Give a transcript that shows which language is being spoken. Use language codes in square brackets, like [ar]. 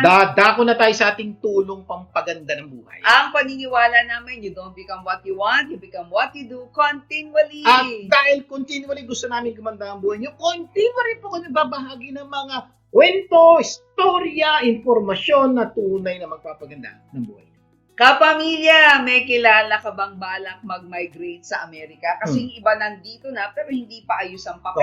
[tl] Dadako na tayo sa ating tulong pampaganda ng buhay. Ang paniniwala namin, [en] you don't become what you want, you become what you do continually. [tl] At dahil continually gusto namin gumanda ang buhay nyo, continually po kami babahagi ng mga kwento, istorya, informasyon na tunay na magpapaganda ng buhay. Kapamilya, may kilala ka bang balak mag-migrate sa Amerika? Kasi yung iba nandito na pero hindi pa ayos ang papeles.